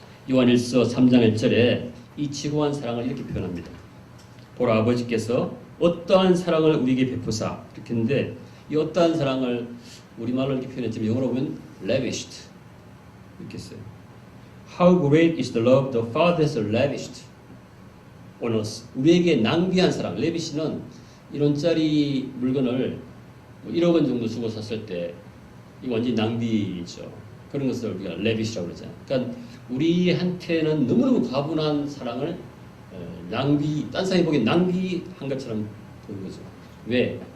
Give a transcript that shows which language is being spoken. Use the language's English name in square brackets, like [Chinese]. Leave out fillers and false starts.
[Korean] 요한일서 3장 1절에 이 지고한 사랑을 이렇게 표현합니다. 보라, 아버지께서 어떠한 사랑을 우리에게 베푸사, 이렇게 했는데 이 어떠한 사랑을 우리말로 이렇게 표현했지만 영어로 보면 lavished 이렇게 써요. [English] How great is the love the Father has lavished on us. [Korean] 우리에게 낭비한 사랑. lavish는 1원짜리 물건을 뭐 1억 원 정도 주고 샀을 때 이거 완전히 낭비죠. 그런 것을 우리가 lavish라고 그러잖아요. 그러니까 우리한테는 너무너무 과분한 사랑을 낭비, 딴 사람이 보기엔 낭비한 것처럼 보는 거죠. 왜?